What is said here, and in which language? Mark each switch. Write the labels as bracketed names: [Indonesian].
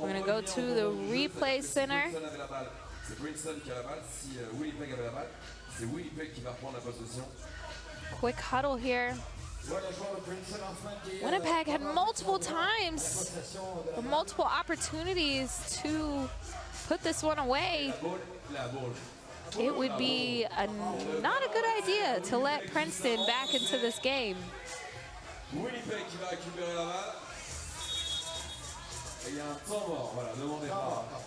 [English] We're going to go to the replay center. [French] C'est Princeton qui a la balle. Si Winnipeg avait la balle, c'est Winnipeg qui va prendre la possession. [English] Quick huddle here. Winnipeg had multiple times, multiple opportunities to put this one away. It would be not a good idea to let Princeton back into this game. [French] Winnipeg qui va récupérer la balle. Et il y a un temps mort, voilà, demandez pas.